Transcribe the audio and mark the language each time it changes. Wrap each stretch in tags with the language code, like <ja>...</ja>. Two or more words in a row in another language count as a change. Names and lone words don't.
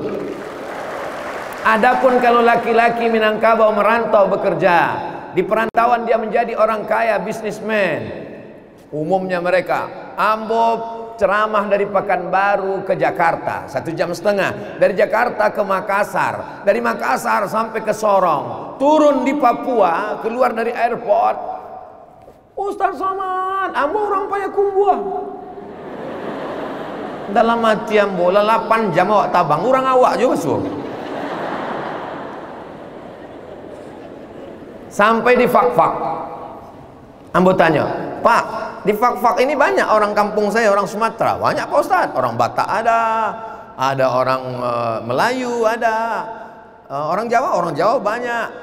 <id>Adapun kalau laki-laki Minangkabau merantau bekerja, di perantauan dia menjadi orang kaya, bisnismen. Umumnya mereka, ambo ceramah dari Pekanbaru ke Jakarta 1,5 jam, dari Jakarta ke Makassar, dari Makassar sampai ke Sorong, turun di Papua, keluar dari airport, Ustaz Somad, ambo orang Payakumbuh. Dalam hati ambo, 8 jam awak tabang, orang awak juga suruh. Sampai di Fak-Fak. Ambo tanya, Pak, di Fak-Fak ini banyak orang kampung saya, orang Sumatera. Banyak Pak Ustaz, orang Batak ada orang Melayu ada, orang Jawa banyak.</id>